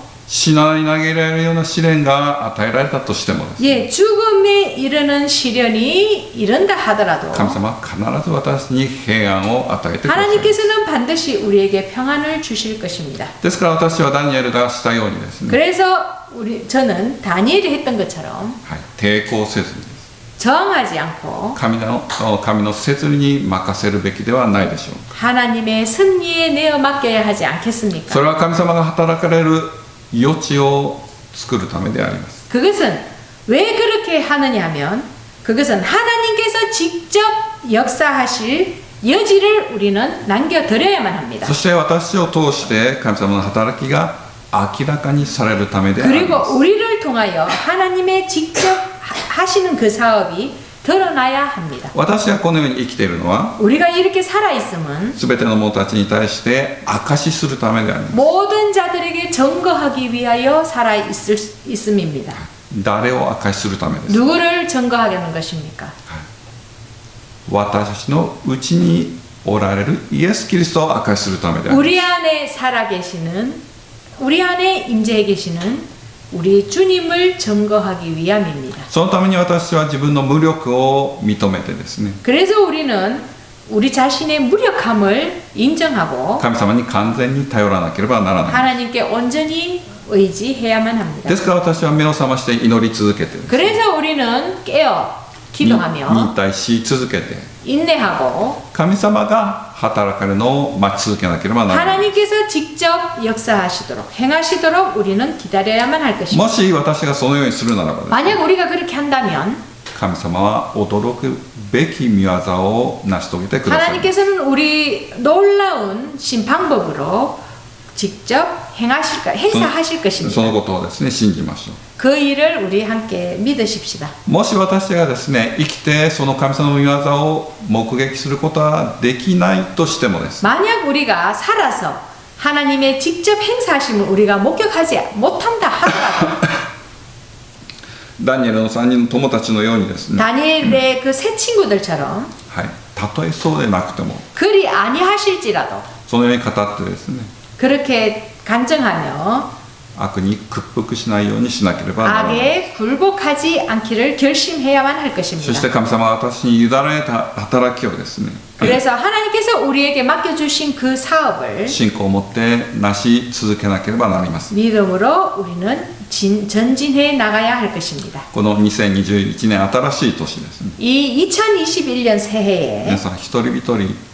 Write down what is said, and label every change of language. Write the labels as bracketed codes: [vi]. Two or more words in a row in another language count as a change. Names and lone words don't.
[ja] 死なに投げられるような試練が与えられたとしてもですね、 [ko] 예, 죽음에 이르는 시련이 이른다 하더라도 [ja] 神様は必ず私に平安を与えてください。 [ko] 하나님께서는 반드시 우리에게 평안을 주실 것입니다. [ja] ですから私はダニエルがしたようにですね、 [ko] 그래서 저는 다니엘이 했던 것처럼 [ja] はい、抵抗せずに [ko] 저항하지 않고 [ja] 神の摂理に任せるべきではないでしょうか。 [ko] 하나님의 섭리에 내어 맡겨야 하지 않겠습니까? [ja] それは神様が働かれる余地を作るためであります。 [ko] 그것은 왜 그렇게 하느냐 하면 그것은 하나님께서 직접 역사하실 여지를 우리는 남겨드려야만 합니다. [ja] そして私を通して神様の働きが明らかにされるためであります。 [ko] 그리고 우리를 통하여 하나님의 직접 하시는 그 사업이 드러나야 합니다. [ja] 私がこのように生きているのは [ko] 우리가 이렇게 살아있음은 [ja] すべての者たちに対して証しするためであります。 [ko] 모든 자들에게 증거하기 위하여 살아있음입니다. [ja] 誰を証しするためです。 [ko] 누구를 증거하려는 것입니까? [ja] 私たちのうちにおられるイエス・キリストを証しするためであります。 [ko] 우리 안에 살아계시는 우리 안에 임재해 계시는 우리 주님을 증거하기 위함입니다. [ja] そのために私は自分の無力を認めてですね、 [ko] 그래서 우리는 우리 자신의 무력함을 인정하고 [ja] 神様に完全に頼らなければならない。 [ko] 하나님께 온전히 의지해야만 합니다. [ja] ですから私は目を覚まして祈り続けて、 [ko] 그래서 우리는 깨어 기도하며 [ja] 忍耐し続けて、 [ko] 인내하고 [ja] 神様が働かれるのを待ち続けなければならない。 [ko] 하나님께서 직접 역사하시도록 행하시도록 우리는 기다려야만 할 것입니다. [ja] もし私がそのようにするならばですね、 [ko] 만약 우리가 그렇게 한다면 [ja] 神様は驚くべき御業を成し遂げてください。 [ko] 하나님께서는 우리 놀라운 방법으로 직접 행사하실 [ja] そ [ko] 것입니다. [ja] のことをですね、信じましょう。 [ko] 그 일을 우리 함께 믿으십시다. [ja] もし私がですね、生きてその神様の御業を目撃することはできないとしてもですね、 [ko] 만약 우리가 살아서 하나님의 직접 행사하심을 우리가 목격하지 못한다 하더라도 [ja] ダニエルの3人の友たちのようにですね、 [ko] 다니엘의 그 세 친구들처럼 [ja] はい、たとえそうでなくても [ko] 그리 아니하실지라도 [ja] そのように語ってですね、 [ko] 그렇게 간증하며 [ja] 悪に屈服しないようにしなければならない。 [ko] 악에 굴복하지 않기를 결심해야만 할 [ja] そして [ko] 것입니다. [ja] 神様は私に委ねた働きをですね、 [ko] 그래서 하나님께서 우리에게 맡겨주신 그 사업을 [ja] 信仰を持ってなし続けなければなります。 [ko] 믿음으로 우리는 전진해 나가야 할 것입니다. [ja] この2021年新しい年ですね、 [ko] 이 2021년 새해에 [ja] 皆さん一人一人、